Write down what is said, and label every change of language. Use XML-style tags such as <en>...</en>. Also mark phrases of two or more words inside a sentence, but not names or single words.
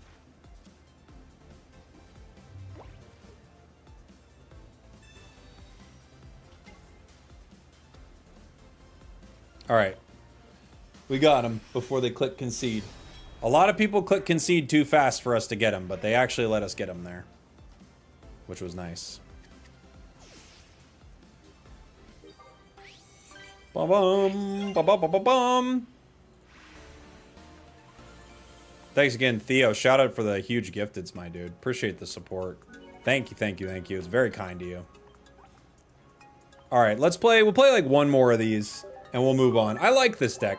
<en>All right. We got him before they click concede. A lot of people click concede too fast for us to get him, but they actually let us get him there, which was nice. Ba-bum, ba-ba-ba-ba-bum. Thanks again, Theo. Shout out for the huge gifteds, my dude. Appreciate the support. Thank you, thank you, thank you. It's very kind to you. All right, let's play. We'll play like one more of these. and we'll move on. I like this deck.</en>